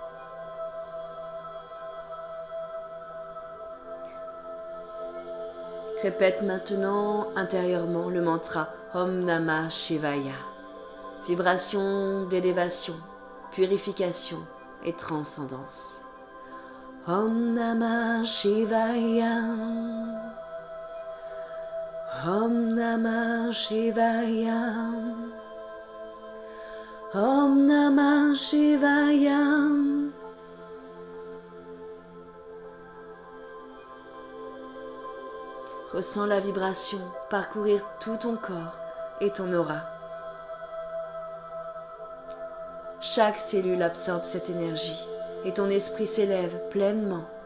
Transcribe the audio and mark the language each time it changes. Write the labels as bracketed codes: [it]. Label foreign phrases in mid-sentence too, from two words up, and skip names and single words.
[fr] Répète maintenant intérieurement le mantra [sa] ॐ नमः शिवाय. [fr] Vibration d'élévation, purification et transcendance. [sa] ॐ नमः शिवाय. ॐ नमः शिवाय. ॐ नमः शिवाय. [fr] Ressens la vibration parcourir tout ton corps et ton aura. Chaque cellule absorbe cette énergie et ton esprit s'élève pleinement.